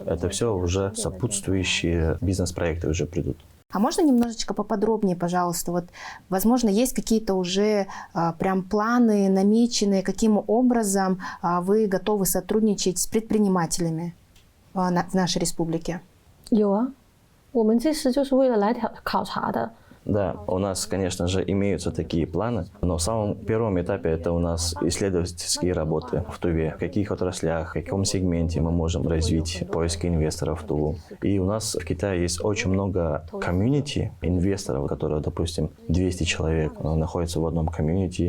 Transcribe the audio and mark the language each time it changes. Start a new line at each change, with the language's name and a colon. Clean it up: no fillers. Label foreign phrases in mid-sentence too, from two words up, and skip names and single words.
Russian: Это все уже сопутствующие бизнес-проекты уже придут. А можно немножечко поподробнее, пожалуйста? Вот, возможно, есть какие-то уже прям планы намеченные, каким образом вы готовы сотрудничать с предпринимателями в нашей республике?
Chinese: 有啊，我们这次就是为了来考察的。
Russian: Да, у нас, конечно же, имеются такие планы, но в самом первом этапе это у нас исследовательские работы в Туве. В каких отраслях, в каком сегменте мы можем развить поиски инвесторов в Туву. И у нас в Китае есть очень много комьюнити инвесторов, которые, допустим, 200 человек находятся в одном комьюнити.